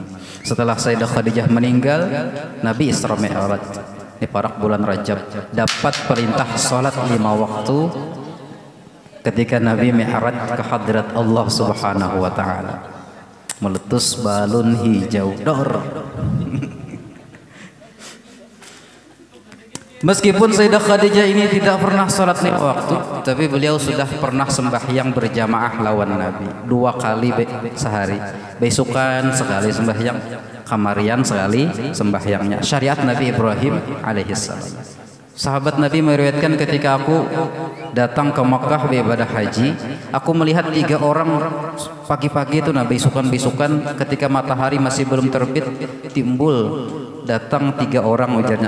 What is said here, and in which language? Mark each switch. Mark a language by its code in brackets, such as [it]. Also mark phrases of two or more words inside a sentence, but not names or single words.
[id] Setelah Sayyidah Khadijah meninggal, Nabi Isra Mi'raj di parak bulan Rajab dapat perintah salat 5 waktu ketika Nabi Mi'raj ke hadrat Allah [ar] Subhanahu wa taala. [id] Meletus balun hijau dor. Meskipun Sayyidah Khadijah ini tidak pernah salat 5 waktu, tapi beliau sudah pernah sembahyang berjamaah lawan Nabi 2 kali sehari. [bjn] Besokan sekali sembahyang, kamarian sekali sembahyangnya. [id] Syariat Nabi Ibrahim alaihissalam. Sahabat Nabi meriwayatkan ketika aku datang ke Makkah beribadah haji, aku melihat 3 orang pagi-pagi itu, nah besokan-besokan ketika matahari masih belum terbit, timbul datang 3 orang ujarnya.